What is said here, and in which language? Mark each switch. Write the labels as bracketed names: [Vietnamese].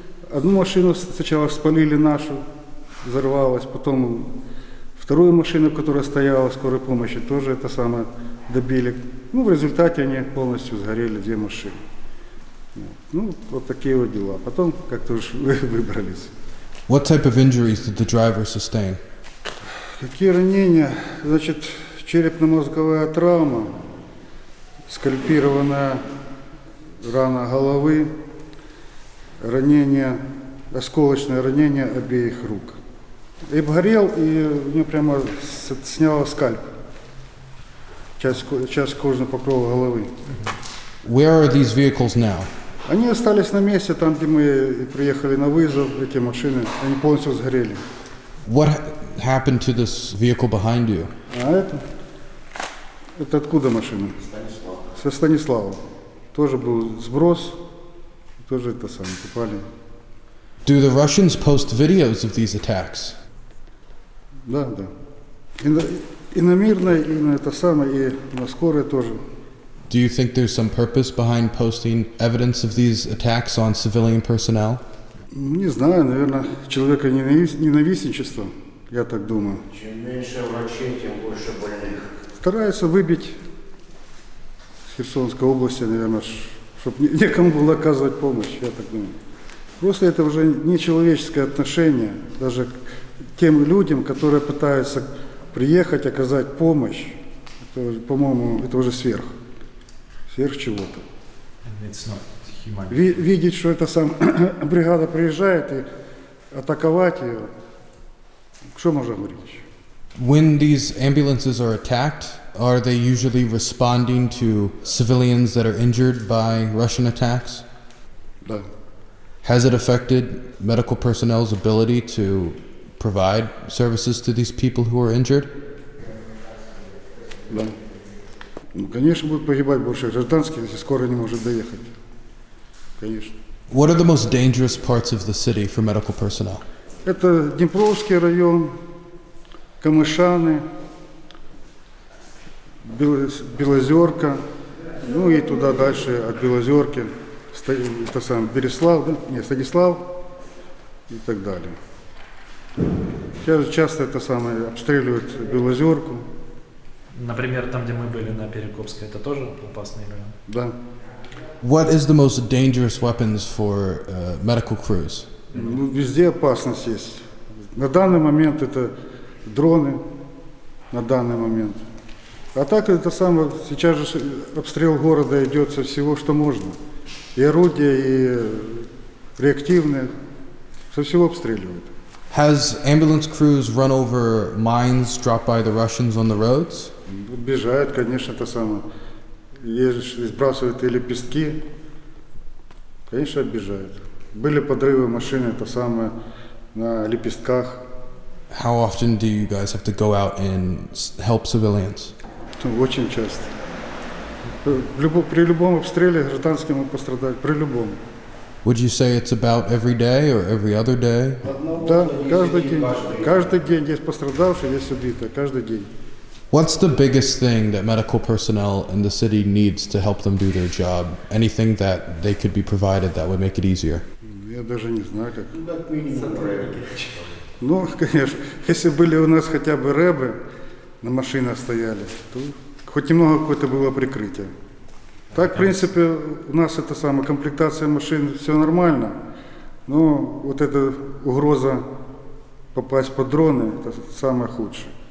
[Russian] Одну машину сначала спалили нашу, взорвалась, потом вторую машину, которая стояла, скорой помощи, тоже это самое добили. Ну, в результате они полностью сгорели, две машины. Ну, вот такие вот дела. Потом как-то уж выбрались. [English] What type of injuries did the driver sustain? [Russian] Какие ранения? Значит, черепно-мозговая травма, скальпированная рана головы, ранение, осколочное ранение обеих рук. И обгорел, и у него прямо сняло скальп, часть кожного покрова головы. [English] Where are these vehicles now? [Russian] Они остались на месте, там, где мы приехали на вызов, эти машины, они полностью сгорели. [English] What happened to this vehicle behind you? [Russian] А это откуда машина? Со Станислава. Тоже был сброс, тоже это самое, попали. [English] Do the Russians post videos of these attacks? [Russian] Да. И на Мирной, и на это самое, и на Скорой тоже. [English] Do you think there's some purpose behind posting evidence of these attacks on civilian personnel? [Russian] Не знаю, наверное, человеконенавистничество, я так думаю. Чем меньше врачей, тем больше больных. Стараются выбить с Херсонской области, наверное, чтобы некому было оказывать помощь, я так думаю. Просто это уже нечеловеческое отношение, даже к тем людям, которые пытаются приехать, оказать помощь. Это, по-моему, это уже сверх чего-то. Видеть, что эта бригада приезжает и атаковать ее, что можно говорить? [English] When these ambulances are attacked, are they usually responding to civilians that are injured by Russian attacks? [Russian] Да. [English] Has it affected medical personnel's ability to provide services to these people who are injured? [Russian] Да. Ну, конечно, будут погибать больше гражданских, если скоро не может доехать. Конечно. [English] What are the most dangerous parts of the city for medical personnel? [Russian] Это Днепровский район, Камышаны, Белозерка, ну и туда дальше от Белозерки, это сам Береслав, да? Нет, Станислав и так далее. Сейчас часто это самое обстреливают Белозерку. Например, там, где мы были на Перекопской, это тоже опасный район? Да. [English] What is the most dangerous weapons for medical crews? [Russian] Ну, везде опасность есть. На данный момент это дроны, на данный момент. А так это самое, сейчас же обстрел города идет со всего, что можно. И орудия, и реактивные, со всего обстреливают. [English] Has ambulance crews run over mines dropped by the Russians on the roads? [Russian] Бежают, конечно, это самое. Если сбрасывают и лепестки, конечно, обижают. Были подрывы машины, это самое, на лепестках. [English] How often do you guys have to go out and help civilians? [Russian] Очень часто. При любом обстреле гражданским мы пострадать, при любом. [English] Would you say it's about every day or every other day? [Russian] Да, каждый день. Каждый день есть пострадавшие, есть убитые, каждый день. [English] What's the biggest thing that medical personnel in the city needs to help them do their job? Anything that they could be provided that would make it easier? [Russian] Я даже не знаю, как. Ну, конечно, если были у нас хотя бы рэбы, на машинах стояли, то хоть немного какое-то было прикрытие. Так, в принципе, у нас это самая комплектация машин, все нормально, но вот эта угроза попасть под дроны, это самое худшее.